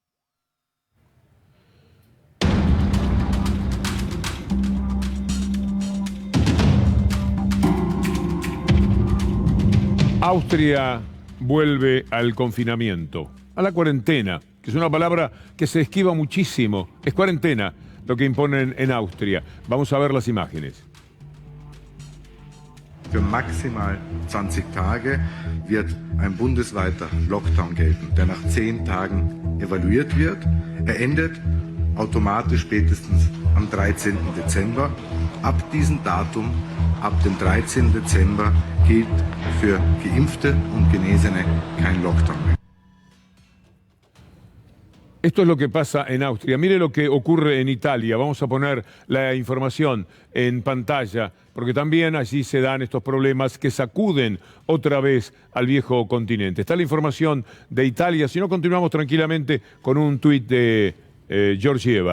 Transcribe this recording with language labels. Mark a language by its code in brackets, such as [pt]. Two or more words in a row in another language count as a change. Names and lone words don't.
[es] Austria vuelve al confinamiento, a la cuarentena, que es una palabra que se esquiva muchísimo. Es cuarentena lo que imponen en Austria. Vamos a ver las imágenes. [de] Für maximal 20 Tage wird ein bundesweiter Lockdown gelten, der nach 10 Tagen evaluiert wird. Er endet automatisch spätestens am 13. Dezember. Ab diesem Datum, ab dem 13. Dezember, gilt für Geimpfte und Genesene kein Lockdown mehr. [es] Esto es lo que pasa en Austria. Mire lo que ocurre en Italia. Vamos a poner la información en pantalla, porque también allí se dan estos problemas que sacuden otra vez al viejo continente. Está la información de Italia. Si no, continuamos tranquilamente con un tuit de Georgieva.